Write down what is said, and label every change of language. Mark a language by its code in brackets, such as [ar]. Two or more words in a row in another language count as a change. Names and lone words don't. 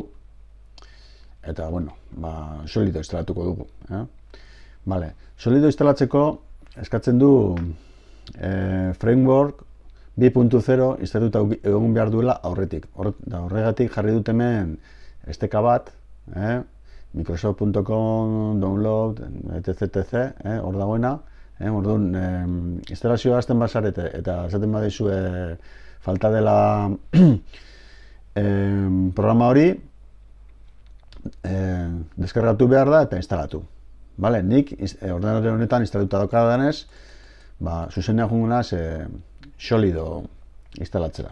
[eu] Eta, Solido instalatuko dugu. Solido instalatzeko eskatzen du framework 2.0 instalatuta egon behar duela aurretik. Horregatik jarri dut hemen esteka bat, [en] microsoft.com, download, etc. [eu] Hor dagoena. Orduan, instalazioa hasten bazarete eta esaten badizue falta dela programa hori, deskargatu behar da eta instalatu. Nik ordenadore honetan instalatuta daukadanez, zuzenean joango naiz Solido instalatzera.